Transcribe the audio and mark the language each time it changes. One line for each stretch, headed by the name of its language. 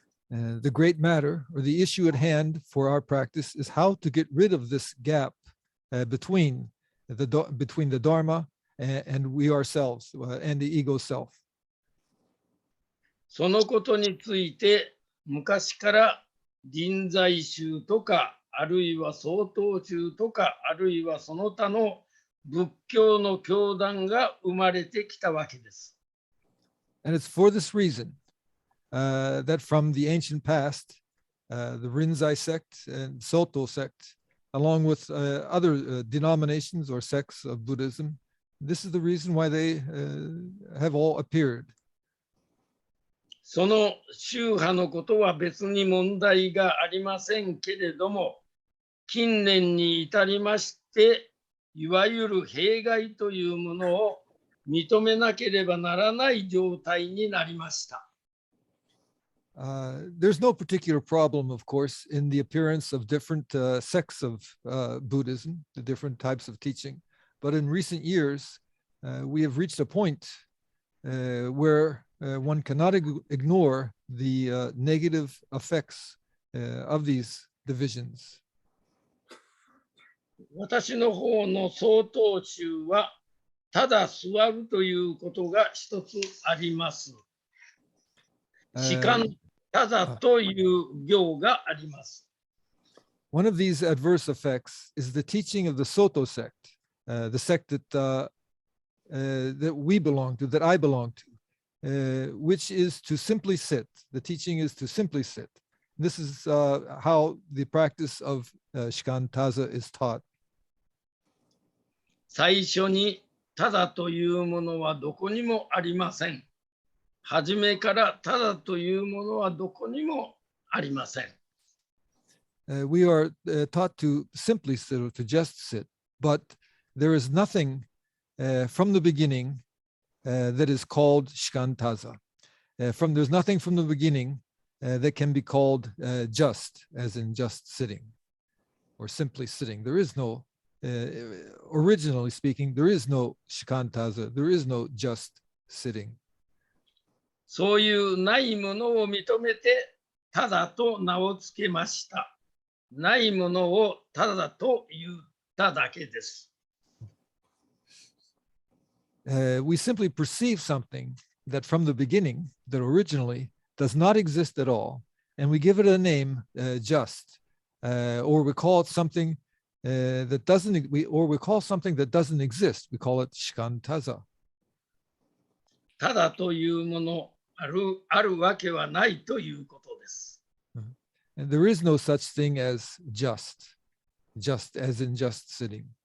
English: The great matter, or the issue at hand for our practice, is how to get rid of this gap between the Dharma and we ourselves, and the ego self.
Japanese: そのことについて昔から臨済宗とかあるいは曹洞宗とかあるいはその他の仏教の教団が生まれてきたわけです。
English: And it's for this reason that from the ancient past, the Rinzai sect and Soto sect, along with other denominations or sects of Buddhism, this is the reason why they have all appeared.
Japanese: その宗派のことは別に問題がありませんけれども、近年に至りまして、いわゆる弊害というものを認めなければならない状態になりました。
English: There's no particular problem, of course, in the appearance of different sects of Buddhism, the different types of teaching. But in recent years, we have reached a point where one cannot ignore the negative effects of these divisions.
Japanese: 私の方の曹洞宗は、ただ座るということが一つあります。士官ただという行があります。
English: One of these adverse effects is the teaching of the Soto sect, the sect that we belong to, that I belong to, which is to simply sit. The teaching is to simply sit. This is how the practice of shikantaza is taught.
Japanese: 最初にただというものはどこにもありません。初めからただというものはどこにもありません。
English: We are taught to simply sit or to just sit, but there is nothing from the beginning that is called shikantaza. There's nothing from the beginning that can be called just, as in just sitting or simply sitting. There is no, originally speaking, there is no shikantaza, there is no just sitting.
Japanese: そういうないものを認めて、ただと名をつけました。ないものをただと言っただけです。
English: We simply perceive something that from the beginning, that originally does not exist at all, and we give it a name, just, or we call it something that doesn't, or we call something that doesn't exist. We call it shikantaza.
Japanese: ただというもの、あるわけはないということです。
English: And there is no such thing as just as in just sitting.